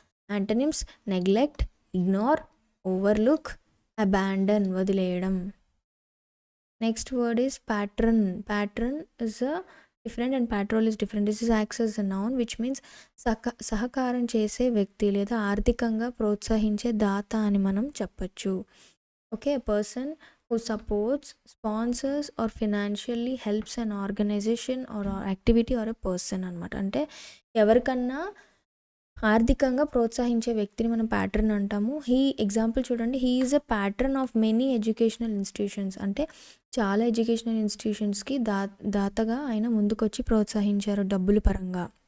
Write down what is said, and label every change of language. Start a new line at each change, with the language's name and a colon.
English: Antonyms neglect, ignore, overlook, abandon, వదిలేయడం. Next word is patron. Patron is a different and patrol is different. This is acts as a noun which means
Telugu: సహకారం చేసే వ్యక్తి లేదా ఆర్థికంగా ప్రోత్సహించే దాత అని మనం చెప్పచ్చు.
English: Okay, person who supports, sponsors or financially helps an organization or activity or a person అనమాట.
Telugu: అంటే ఎవరికన్నా ఆర్థికంగా ప్రోత్సహించే వ్యక్తిని మనం ప్యాట్రన్ అంటాము.
English: Example చూడండి, he is a patron of many educational institutions.
Telugu: అంటే చాలా ఎడ్యుకేషనల్ ఇన్స్టిట్యూషన్స్కి దాతగా ఆయన ముందుకొచ్చి ప్రోత్సహించారు డబ్బుల పరంగా.